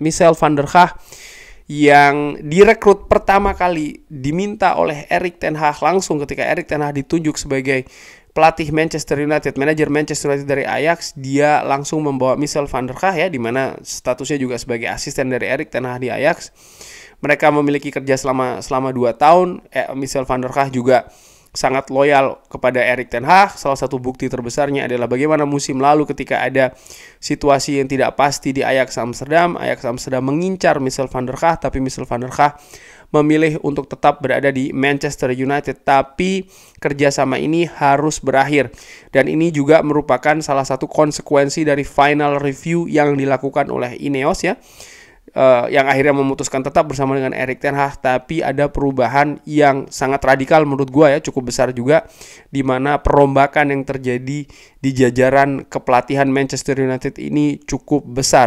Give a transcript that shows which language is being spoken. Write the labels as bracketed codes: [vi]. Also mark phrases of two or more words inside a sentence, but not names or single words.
[id] Michel van der Gaag yang direkrut pertama kali diminta oleh Erik ten Hag langsung ketika Erik ten Hag ditunjuk sebagai pelatih Manchester United, manajer Manchester United dari Ajax. Dia langsung membawa Michel van der Gaag ya, di mana statusnya juga sebagai asisten dari Erik ten Hag di Ajax. Mereka memiliki kerja selama 2 tahun. Michel van der Gaag juga sangat loyal kepada Erik ten Hag. Salah satu bukti terbesarnya adalah bagaimana musim lalu ketika ada situasi yang tidak pasti di Ajax Amsterdam. Ajax Amsterdam mengincar Michel van der Gaag, tapi Michel van der Gaag memilih untuk tetap berada di Manchester United. Tapi kerjasama ini harus berakhir, dan ini juga merupakan salah satu konsekuensi dari [en] final review [id] yang dilakukan oleh Ineos ya. Yang akhirnya memutuskan tetap bersama dengan Erik ten Hag, tapi ada perubahan yang sangat radikal menurut gue ya, cukup besar juga, di mana perombakan yang terjadi di jajaran kepelatihan Manchester United ini cukup besar.